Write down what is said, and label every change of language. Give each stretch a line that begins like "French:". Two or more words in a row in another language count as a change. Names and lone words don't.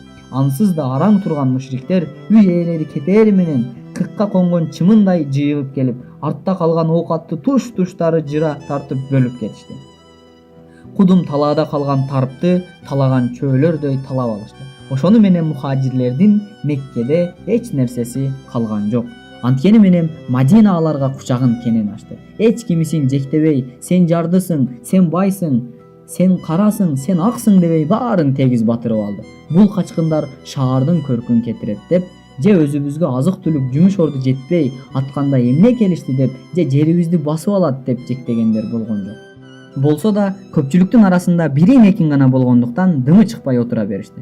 Kyrgyz: Ансыз да араң турган мушриктер үй ээлери кетери менен кыкка конгон чымындай жыйылып келип, артта калган оокатты туш-туштары жыра тартып бөлүп кетишти. Кудум талаада калган тарпты талаган чөөлөрдөй талап алышты. Ошону менен мухажирлердин Меккеде эч нерсеси калган жок. Анткени менен Мадина аларга кучагын кенен ачты. Эч кимисин жектебей, сен жардысың, сен байсың, сен карасың, сен аксың дебей баарын тегиз батырып алды. Бул качкындар шаардын көркүн кетирет деп, же өзүбүзгө азык түлүк жумуш орду жетпей атканда эмне келишти деп, же жерибизди басып алат деп жектегендер болгон жок. Болсо да көпчүлүктүн арасында бирин экин гана болгондуктан дымы чыкпай отура беришти.